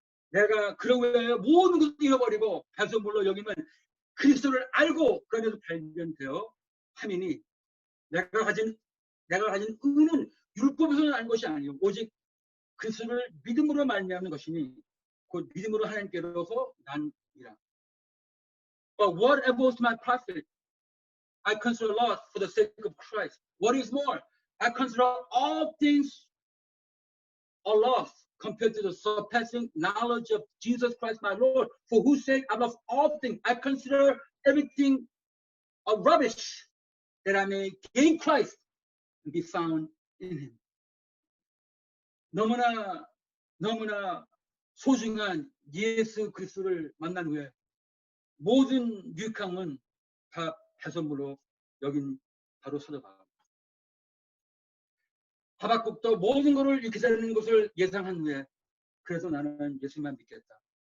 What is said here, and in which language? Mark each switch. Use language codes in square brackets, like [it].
[ko] 내가 그를 위하여 모든 것을 잃어버리고 배설물로 여기면 그리스도를 알고 그 안에서 발견되어 함이니 내가 가진 의는 율법에서 난 것이 아니요 오직 그리스도를 믿음으로 말미암는 것이니 곧 믿음으로 하나님께로서 난이라. [en] But whatever was my profit, I consider loss for the sake of Christ. What is more, I consider all things a loss compared to the surpassing knowledge of Jesus Christ my Lord, for whose sake I lost all things. I consider everything a rubbish, that I may gain Christ and be found in him. [ko] 너무나 소중한 예수 그리스도를 만난 후에 모든 유익함은 다 배설물로 여긴 바로 사도바울. 하박국도 모든 것을 잃게 되는 것을 예상한 후에 그래서 나는 예수만 믿겠다.